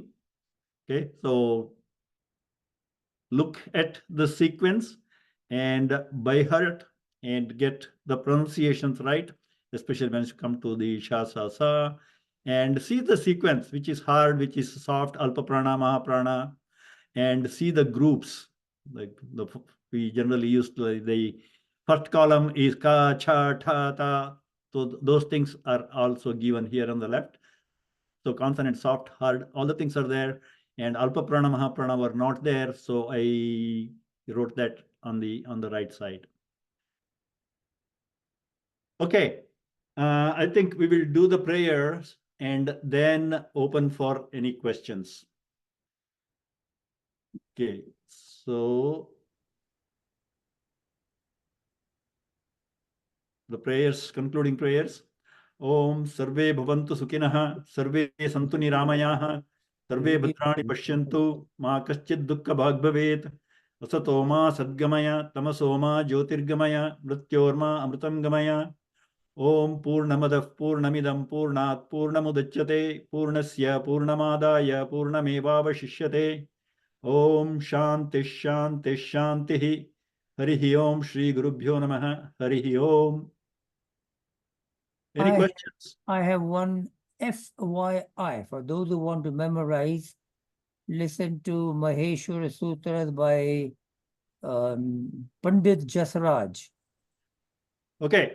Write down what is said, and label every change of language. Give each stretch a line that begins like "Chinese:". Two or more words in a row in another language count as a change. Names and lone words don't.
English: Okay, so look at the sequence and by heart and get the pronunciations right, especially when you come to the sha, sa, sa, and see the sequence, which is hard, which is soft,
Sanskrit: अल्प प्राण, महाप्राण,
English: and see the groups. Like we generally use the first column is ka, cha, ta, ta. So those things are also given here on the left. So consonant, soft, hard, all the things are there. And
Sanskrit: अल्प प्राण, महाप्राण
English: were not there. So I wrote that on the right side. Okay. I think we will do the prayers and then open for any questions. Okay. So the prayers, concluding prayers.
Sanskrit: ॐ सर्वे भवन्तु सुखिनः, सर्वे सन्तु निरामयाः, सर्वे भद्राणि पश्यन्तु, मा कश्चिद् दुःख भाग् भवेत्, असतो मा सद्गमय, तमसो मा ज्योतिर्गमय, मृत्योर्मा अमृतं गमय. ॐ पूर्णमदः पूर्णमिदं पूर्णात् पूर्णमुदच्यते, पूर्णस्य पूर्णमादाय पूर्णमेवावशिष्यते. ॐ शान्ति शान्ति शान्ति. हरिः ॐ श्री गुरुभ्यो नमः. हरिः ॐ.
English: Any questions? I have one FYI for those who want to memorize. Listen to Maheshwara Sutras by Pandit Jasraj. Okay.